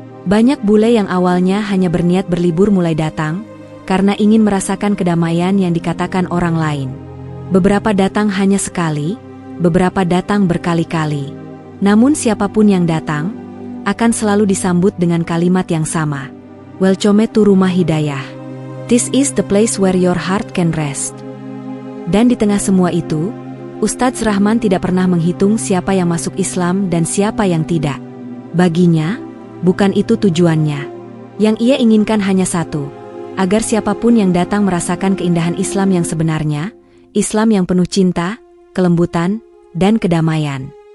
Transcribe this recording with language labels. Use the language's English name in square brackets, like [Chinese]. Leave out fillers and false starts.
[Indonesian] Banyak bule yang awalnya hanya berniat berlibur mulai datang, karena ingin merasakan kedamaian yang dikatakan orang lain. Beberapa datang hanya sekali, beberapa datang berkali-kali. Namun siapapun yang datang, akan selalu disambut dengan kalimat yang sama. [English] "Welcome to Rumah Hidayah. This is the place where your heart can rest." [Indonesian] Dan di tengah semua itu, Ustadz Rahman tidak pernah menghitung siapa yang masuk Islam dan siapa yang tidak. Baginya, bukan itu tujuannya. Yang ia inginkan hanya satu, agar siapapun yang datang merasakan keindahan Islam yang sebenarnya, Islam yang penuh cinta, kelembutan, dan kedamaian.